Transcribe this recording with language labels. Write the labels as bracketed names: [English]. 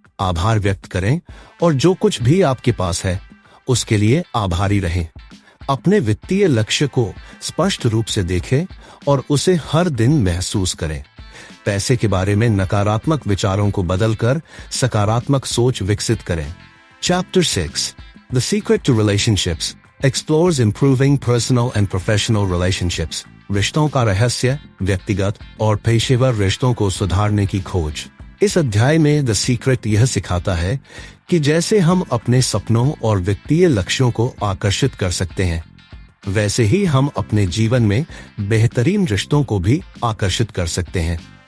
[Hindi] आभार व्यक्त करें और जो कुछ भी आपके पास है उसके लिए आभारी रहें। अपने वित्तीय लक्ष्य को स्पष्ट रूप से देखें और उसे हर दिन महसूस करें। पैसे के बारे में नकारात्मक विचारों को बदलकर सकारात्मक सोच विकसित करें। [English] Chapter 6 The Secret to Relationships explores improving personal and professional relationships. [Hindi] रिश्तों का रहस्य, व्यक्तिगत और पेशेवर रिश्तों को सुधारने की खोज। इस अध्याय में द सीक्रेट यह सिखाता है कि जैसे हम अपने सपनों और वित्तीय लक्ष्यों को आकर्षित कर सकते हैं, वैसे ही हम अपने जीवन में बेहतरीन रिश्तों को भी आकर्षित कर सकते हैं।